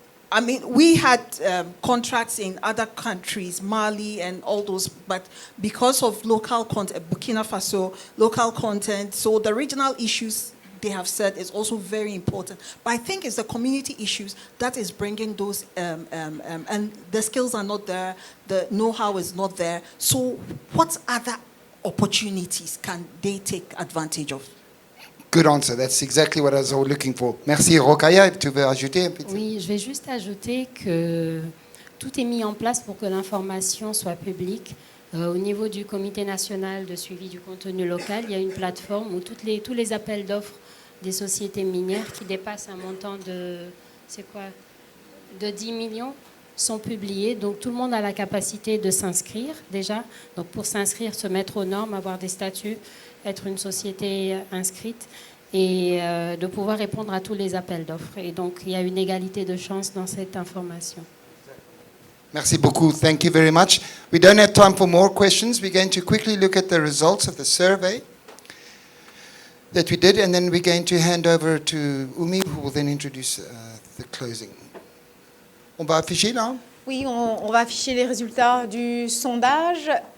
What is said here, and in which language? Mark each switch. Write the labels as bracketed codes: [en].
[en] I mean, we had contracts in other countries, Mali and all those, but because of local content, Burkina Faso, local content, so the regional issues they have said is also very important. But I think it's the community issues that is bringing those, and the skills are not there, the know-how is not there. So what other opportunities can they take advantage of? Good answer. That's exactly what I was looking for. [fr] Merci. Rokhaya, tu veux ajouter un petit? Oui, je vais juste ajouter que tout est mis en place pour que l'information soit publique. Au niveau du Comité national de suivi du contenu local, il y a une plateforme où tous les appels d'offres des sociétés minières qui dépassent un montant de 10 millions sont publiés. Donc tout le monde a la capacité de s'inscrire déjà. Donc pour s'inscrire, se mettre aux normes, avoir des statuts, être une société inscrite et de pouvoir répondre à tous les appels d'offres. Et donc il y a une égalité de chance dans cette information. Merci beaucoup. [en] Thank you very much. We don't have time for more questions. We're going to quickly look at the results of the survey that we did, and then we're going to hand over to Umi, who will then introduce the closing. [fr] On va afficher là? Oui, on va afficher les résultats du sondage.